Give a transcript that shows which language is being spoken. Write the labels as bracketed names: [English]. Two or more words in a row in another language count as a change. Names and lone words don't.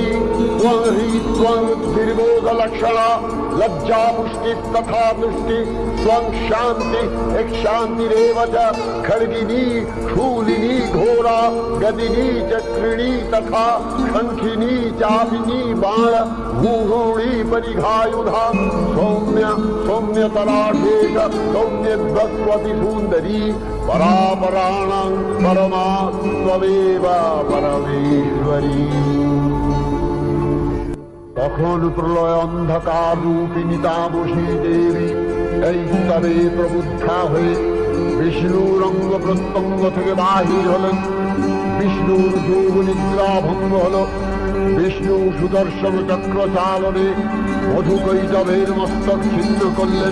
[Sanskrit] त्वं ह्री त्वं निर्बोधलक्षणा लज्जा पुष्टि तथा तुष्टि त्वं शान्ति एक शान्तिरेव च खड्गिनी शूलिनी घोरा गदिनी चक्रिणी तथा शंखिनी चापिनी बाण भूगोणी परिघायुधा सौम्य सौम्यतराशेष सौम्यद्वस्वति सुन्दरी परापराणां परमा त्वमेव परमेश्वरी। [Bangla] তখন প্রলয় অন্ধকার রূপিণী তামসী দেবী এই স্তরে প্রবুদ্ধা হয়ে বিষ্ণুর অঙ্গ প্রত্যঙ্গ থেকে বাহির হলেন। বিষ্ণুর যোগ নিদ্রা ভঙ্গ হল। বিষ্ণু সুদর্শন চক্র চালনে মধুকৈটভের মস্তক ছিন্ন করলেন।